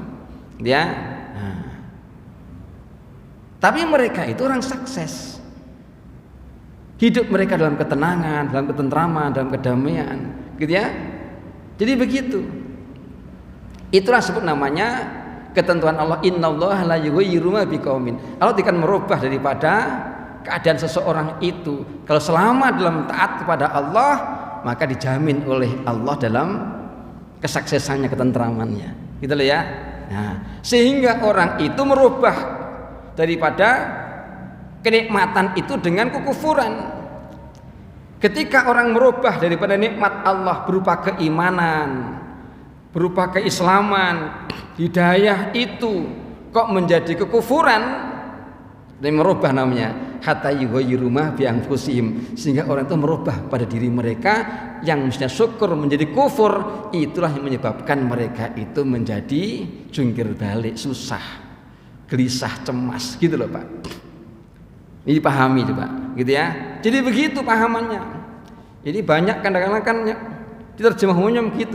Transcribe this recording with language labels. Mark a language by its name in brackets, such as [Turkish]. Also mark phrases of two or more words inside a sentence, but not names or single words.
[Indonesian] Ya. Nah. Tapi mereka itu orang sukses. Hidup mereka dalam ketenangan, dalam ketentraman, dalam kedamaian, gitu ya. Jadi begitu. Itulah sebut namanya ketentuan Allah, [Arabic] innallaha la yughayyiru ma biqaumin. [Indonesian] Allah akan merubah daripada keadaan seseorang itu. Kalau selama dalam taat kepada Allah, maka dijamin oleh Allah dalam kesuksesannya, ketentramannya. Gitu loh ya. Nah, sehingga orang itu merubah daripada kenikmatan itu dengan kekufuran. Ketika orang merubah daripada nikmat Allah berupa keimanan, berupa keislaman, hidayah itu kok menjadi kekufuran, dan merubah namanya [Arabic] hatta yughayyiru ma bi anfusihim, [Indonesian] sehingga orang itu merubah pada diri mereka yang mestinya syukur menjadi kufur. Itulah yang menyebabkan mereka itu menjadi jungkir balik, susah, gelisah, cemas, gitu loh Pak. Ini pahami coba, gitu ya. Jadi begitu pahamannya. Jadi banyak kadang-kadang kan diterjemah umumnya begitu.